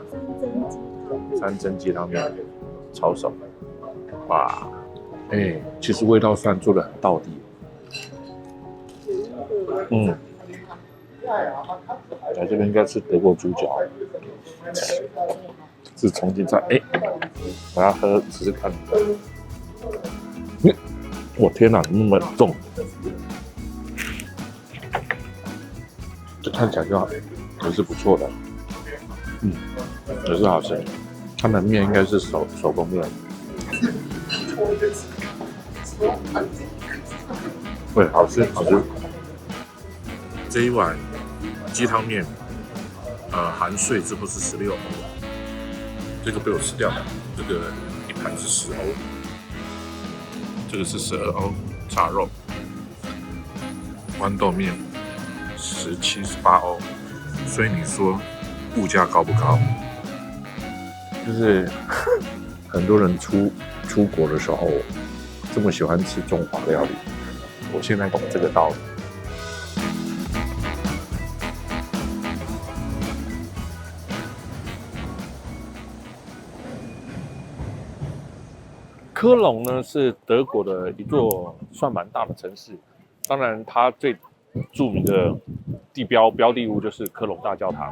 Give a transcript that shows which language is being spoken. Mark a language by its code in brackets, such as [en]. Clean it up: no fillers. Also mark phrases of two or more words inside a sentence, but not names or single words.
[zh] 山珍雞湯麵，抄手，哇，哎，其實味道算做得很道地。來這邊應該吃德國豬腳，是重慶菜。哎，我要喝試試看。我天哪，那麼重！這看起來就也是不錯的，也是好吃。他們麵應該是手工麵，對，好吃好吃。這一碗雞湯麵，含稅之後是16歐，這個被我吃掉了。這個一盤是10歐，這個是12歐。炸肉、豌豆麵17、18歐，所以你說物價高不高？就是很多人出國的時候這麼喜歡吃中華料理，我現在懂這個道理。科隆呢是德國的一座算蠻大的城市，當然它最著名的標的物就是科隆大教堂。